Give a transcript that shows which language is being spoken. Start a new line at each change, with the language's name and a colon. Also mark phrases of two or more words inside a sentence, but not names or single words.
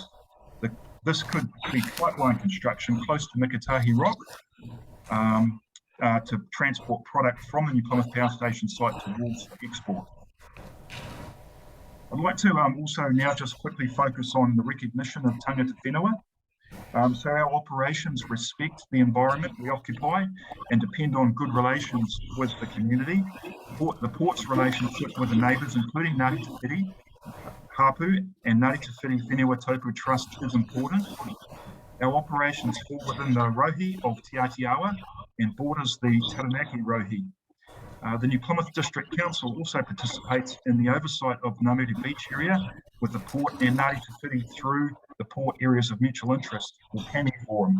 English: This could be pipeline construction close to Mikatahi Rock, to transport product from the New Plymouth Power Station site towards export. I'd like to also now just quickly focus on the recognition of
Māori: tangata whenua.
English: So our operations respect the environment we occupy and depend on good relations with the community. The port's relationship with the neighbours, including Ngāti Te Whiti, Hapu and Ngāti Te Whiti Whenua Taupu Trust, is important. Our operations fall within the rohi of Te Atiawa and borders the Taranaki rohi. The New Plymouth District Council also participates in the oversight of the Ngāmuti Beach area with the port and Ngāti Te Whiti through the Port Areas of Mutual Interest, or PAMI Forum.